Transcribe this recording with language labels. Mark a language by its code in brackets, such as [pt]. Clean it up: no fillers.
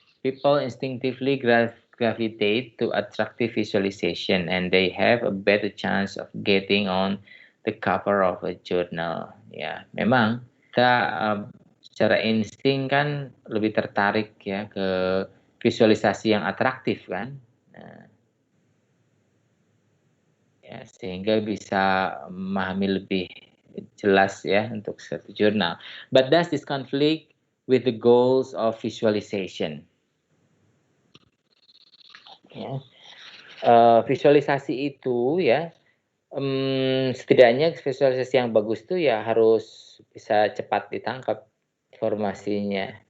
[en] People instinctively gravitate to attractive visualization and they have a better chance of getting on the cover of a journal. [id] Ya, memang kita secara insting kan lebih tertarik ya ke visualisasi yang atraktif kan. Ya, sehingga bisa memahami lebih jelas ya untuk satu jurnal. [en] But does this conflict with the goals of visualization? [id] Ya. Visualisasi itu ya setidaknya visualisasi yang bagus itu ya harus bisa cepat ditangkap informasinya.